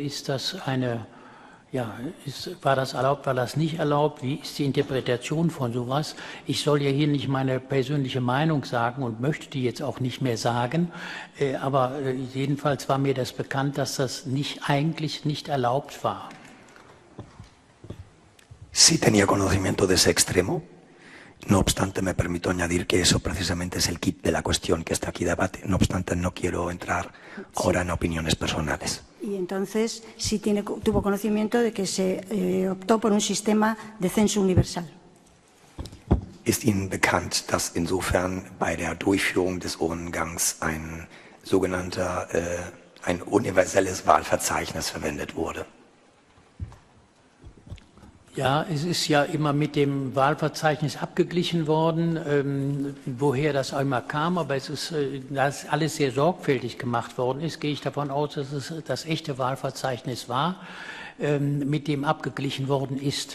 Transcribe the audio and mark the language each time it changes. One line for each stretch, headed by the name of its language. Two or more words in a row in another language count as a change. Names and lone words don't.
German: War das erlaubt, war das nicht erlaubt? Wie ist die Interpretation von sowas? Ich soll ja hier nicht meine persönliche Meinung sagen und möchte die jetzt auch nicht mehr sagen. Aber jedenfalls war mir das bekannt, dass das eigentlich nicht erlaubt war.
Spanish: Sí tenía conocimiento de ese extremo. No obstante, me permito añadir que eso precisamente es el kit de la cuestión que está aquí debate. No obstante, no quiero entrar ahora en opiniones personales. Y entonces sí tuvo conocimiento de que se optó por un sistema de censo universal.
German: Ist Ihnen bekannt, dass insofern bei der Durchführung des Urnengangs ein universelles Wahlverzeichnis verwendet wurde? Ja, es ist ja immer mit dem Wahlverzeichnis abgeglichen worden, woher das einmal kam, aber dass alles sehr sorgfältig gemacht worden ist, gehe ich davon aus, dass es das echte Wahlverzeichnis war, mit dem abgeglichen worden ist.